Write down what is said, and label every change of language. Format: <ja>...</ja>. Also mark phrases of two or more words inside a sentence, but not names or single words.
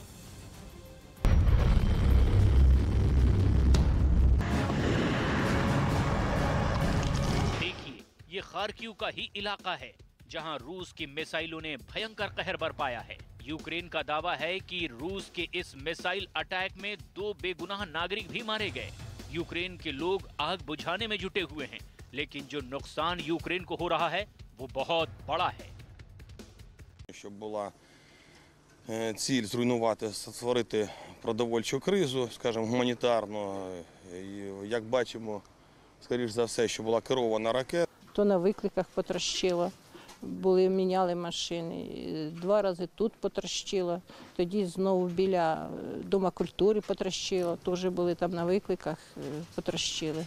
<hi>देखिए, ये खार्किव का ही इलाका है जहां रूस की मिसाइलों ने भयंकर कहर बरपाया है। यूक्रेन का दावा है कि रूस के इस मिसाइल अटैक में 2 बेगुनाह नागरिक भी मारे गए। यूक्रेन के लोग आग बुझाने में जुटे हुए हैं, लेकिन जो नुकसान यूक्रेन को हो रहा है वो बहुत बड़ा है।</hi> <uk>Щоб була ціль зруйнувати, створити продовольчу кризу, скажімо, гуманітарну. Як бачимо, скоріш за все, що була керована ракета. То на викликах потрощило, міняли машини, 2 рази тут потрощило, тоді знову біля Дома культури потрощило, теж були там на викликах, потрощили.</uk>